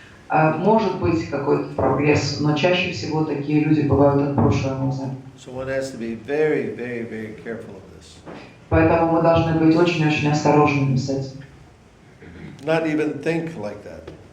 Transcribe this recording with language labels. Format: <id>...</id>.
<ru>Может быть какой-то прогресс, но чаще всего такие люди бывают отброшены назад.</ru> <en>So one has to be very, very, very careful of this.</en> <ru>Поэтому мы должны быть очень-очень осторожными с этим.</ru> <en>Not even think like that.</en>